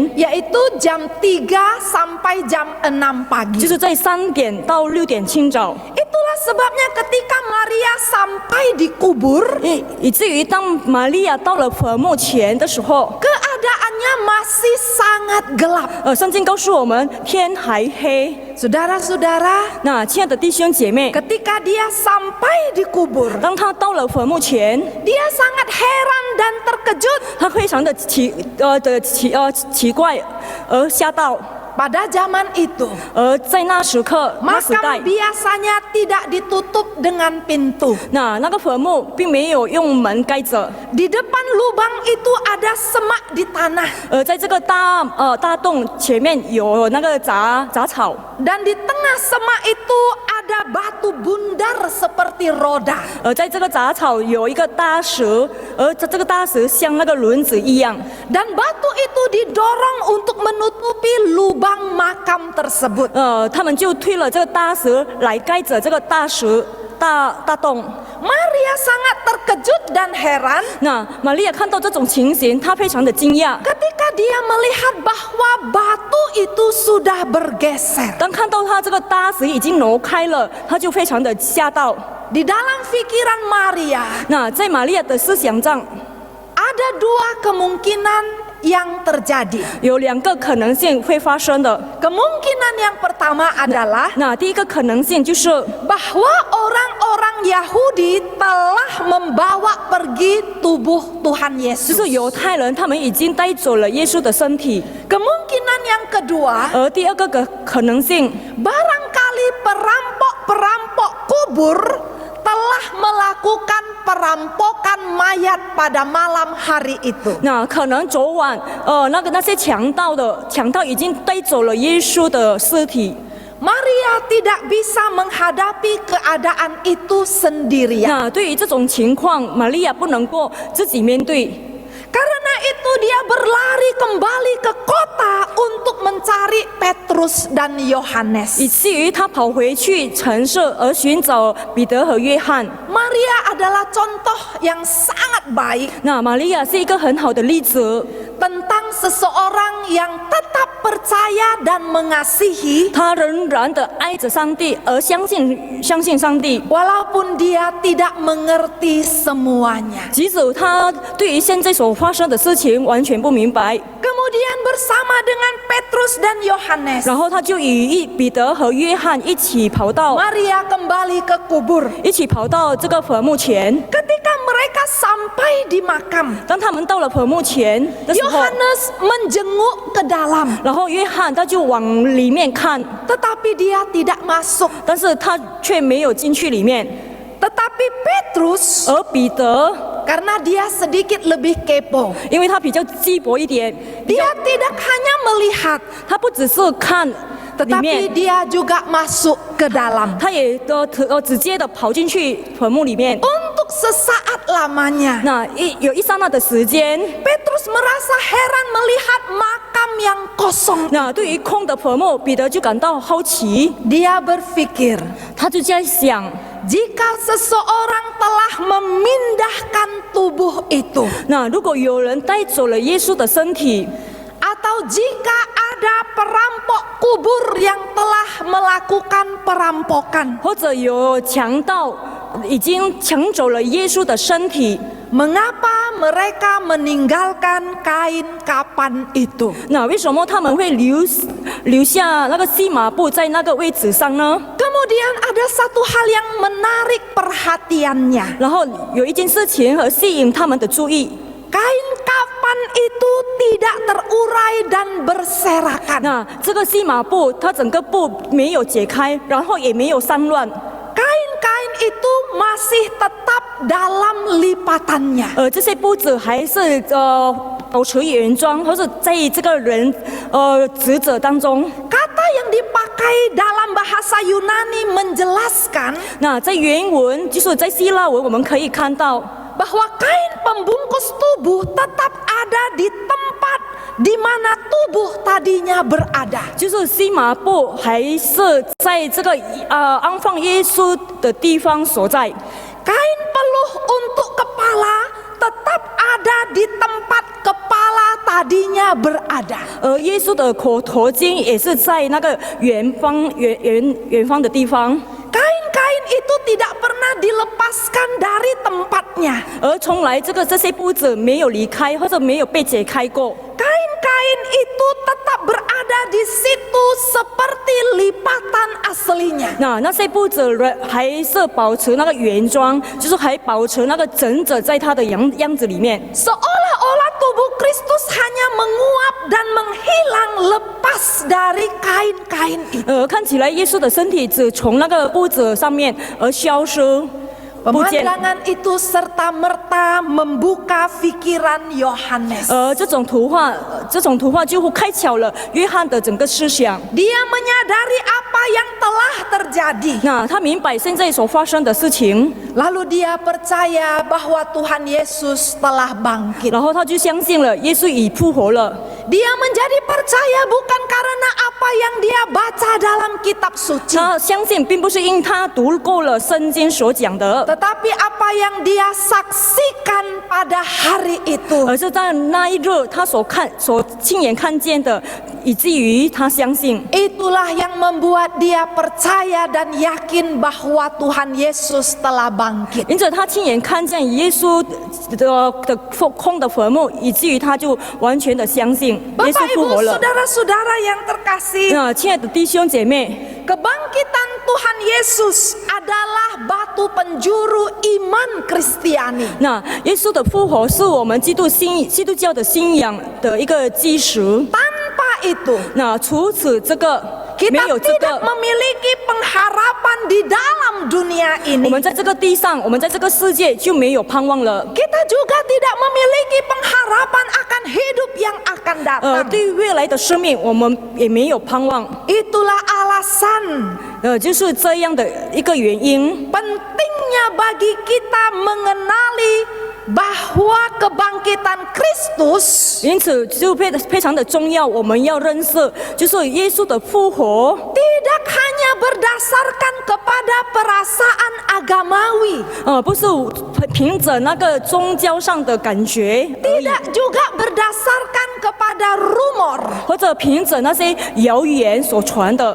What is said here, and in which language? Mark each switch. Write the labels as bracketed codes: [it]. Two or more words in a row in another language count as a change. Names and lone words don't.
[id] Yaitu jam 3 sampai jam 6 pagi. [zh] 就是在3点到6点清早。 [id] Itulah sebabnya ketika Maria sampai di kubur, [zh] 以至于当玛利亚到了坟墓前的时候， [id] keadaannya masih sangat gelap. [zh] 圣经告诉我们天还黑。 [id] Saudara-saudara, [zh] 那亲爱的弟兄姐妹， [id] ketika dia sampai di kubur, [zh] 当他到了坟墓前， [id] dia sangat heran dan terkejut. [zh] 他非常的奇怪而吓到。 [id] Pada zaman itu, [zh] 在那时刻那时 [id] makam [zh] 代， [id] biasanya tidak ditutup dengan pintu. [zh] 那个坟墓并没有用门盖着， [id] Di depan lubang itu ada semak di tanah. [zh] 在这个大洞前面有那个杂草， [id] Dan di tengah semak itu ada batu bundar seperti roda. [zh] 在这个杂草有一个大石，这个大石像那个轮子一样， [id] Dan batu itu didorong untuk menutupi lubang makam tersebut. [zh] 他们就推了这个大石来盖着这个大洞。 [id] Maria sangat terkejut dan heran [zh] 那玛利亚看到这种情形，她非常的惊讶。 [id] ketika dia melihat bahwa batu itu sudah bergeser. [zh] 当看到她这个大石已经挪开了，她就非常的吓到。 [id] Di dalam pikiran Maria [zh] 那在玛利亚的思想上， [id] ada dua kemungkinan yang terjadi. [zh] 有2个可能性会发生的。 [id] Kemungkinan yang pertama adalah [zh] 那第一个可能性就是， [id] bahwa orang-orang Yahudi telah membawa pergi tubuh Tuhan [zh] 就 [id] Yesus. [zh] 是犹太人他们已经带走了耶稣的身体。 [id] Kemungkinan yang kedua, [zh] 而第二个可能性， [id] barangkali perampok-perampok kubur telah melakukan perampokan mayat pada malam hari itu. [zh] 那可能昨晚，那些强盗已经带走了耶稣的尸体。 [id] Maria tidak bisa menghadapi keadaan itu sendirian. [zh] 那对于这种情况，玛利亚不能够自己面对。 [id] Karena itu dia berlari kembali ke kota untuk mencari Petrus dan Yohanes. [zh] 以至于他跑回去城市而寻找彼得和约翰。 [id] Maria adalah contoh yang sangat baik [zh] 那玛利亚是一个很好的例子， [id] tentang seseorang yang tetap percaya dan mengasihi [zh] 她仍然的爱着上帝，而相信上帝。 [id] walaupun dia tidak mengerti semuanya. [zh] 即使她对于现在所发生的事情完全不明白， [id] Kemudian bersama dengan Petrus dan Yohanes, [zh] 然后她就与彼得和约翰一起跑到 [id] Maria kembali ke kubur. [zh] 这个坟墓前。 [id] Ketika mereka sampai di makam, [zh] 当他们到了坟墓前的时候， [id] Yohanes menjenguk ke dalam, [zh] 然后约翰他就往里面看， [id] tetapi dia tidak masuk. [zh] 但是他却没有进去里面。 [id] Tetapi Petrus, [zh] 而彼得， [id] karena dia sedikit lebih kepo, [zh] 因为他比较鸡婆一点， [id] dia tidak hanya melihat, [zh] 他不只是看里 [id] tetapi [zh] 面， [id] dia juga masuk ke dalam. [zh] 他也直接的跑进去坟墓里面。 [id] Untuk sesaat lamanya, [zh] 那有一刹那的时间， [id] Petrus merasa heran melihat makam yang kosong. [zh] 那对于空的坟墓，彼得就感到好奇， [id] Dia berpikir, [zh] 他就在想， [id] jika seseorang telah memindahkan tubuh itu, [zh] 那如果有人带走了耶稣的身体， [id] atau jika ada perampok kubur yang telah melakukan perampokan, [zh] 或者有强盗已经抢走了耶稣的身体， [id] mengapa mereka meninggalkan kain kapan itu? [zh] 那为什么他们会留下那个细麻布在那个位置上呢？ [id] Kemudian ada satu hal yang menarik perhatiannya. [zh] 然后有一件事情和吸引他们的注意， [id] Kain kapan itu tidak terurai dan berserakan. [zh] 那这个细麻布它整个布没有解开，然后也没有散乱， [id] Kain-kain itu masih tetap dalam lipatannya. [zh] 这些布子还是保持原装，或者在这个人职责当中。 [id] Kata yang dipakai dalam bahasa Yunani menjelaskan [zh] 那在原文就是在希腊文，我们可以看到。 [id] bahwa kain pembungkus tubuh tetap ada di tempat di mana tubuh tadinya berada. [zh] 就是细麻布还是在这个安放耶稣的地方所在。 [id] Kain peluh untuk kepala tetap ada di tempat kepala tadinya berada. [zh] 而耶稣的头巾也是在那个远方的地方。 [id] Kain-kain itu tidak pernah dilepaskan dari tempatnya. [zh] 而从来这些布子没有离开或者没有被解开过。 [id] Kain-kain itu tetap berada di situ seperti lipatan aslinya. [zh] 那些布子还是保持那个原装，就是还保持那个整整在它的样子里面。 [id] Seolah-olah tubuh Kristus hanya menguap dan menghilang lepas dari kain-kain itu. [zh] 看起来耶稣的身体只从那个布子上面而消失不见。 [id] Pemandangan itu serta-merta membuka pikiran Yohanes. [zh] 这种图画就会开启了约翰的整个思想。 [id] Dia menyadari apa yang telah terjadi. [zh] 那他明白现在所发生的事情， [id] Lalu dia percaya bahwa Tuhan Yesus telah bangkit. [zh] 然后他就相信了耶稣已复活了。 [id] Dia menjadi percaya bukan karena apa yang dia baca dalam kitab suci, [zh] 他相信并不是因他读够了圣经所讲的， [id] tetapi apa yang dia saksikan pada hari itu. [zh] 而是在那一日他所亲眼看见的，以至于他相信。 [id] Itulah yang membuat dia percaya dan yakin bahwa Tuhan Yesus telah bangkit. [zh] 因此他亲眼看见耶稣的空的坟墓，以至于他就完全的相信耶稣 [id] Bapak [zh] 复活 [id] Ibu [zh] 了。 [id] Saudara-saudara yang terkasih, [zh] 那亲爱的弟兄姐妹， [id] kebangkitan Tuhan Yesus adalah batu penjuru iman Kristiani. [zh] 那耶稣的复活是我们基督教的信仰的一个基石。 [id] Tanpa itu, [zh] 那除此这个没 [id] kita [zh] 有这 [id] tidak [zh] 个， [id] memiliki pengharapan di dalam dunia [zh] 我 [id] ini. [zh] 们在这个地上，我们在这个世界就没有盼望了。 [id] Kita juga tidak memiliki pengharapan akan hidup yang akan datang. [zh] 对于未来的生命，我们也没有盼望。 [id] Itulah alasan [zh] 就是这样的一个原因。 [id] pentingnya bagi kita mengenali bahwa kebangkitan Kristus [zh] 因此就非常的重要，我们要认识，就是耶稣的复活， [id] tidak hanya berdasarkan kepada perasaan agamawi, [zh] 不是凭着那个宗教上的感觉而已， [id] tidak juga berdasarkan kepada rumor. [zh] 或者凭着那些谣言所传的。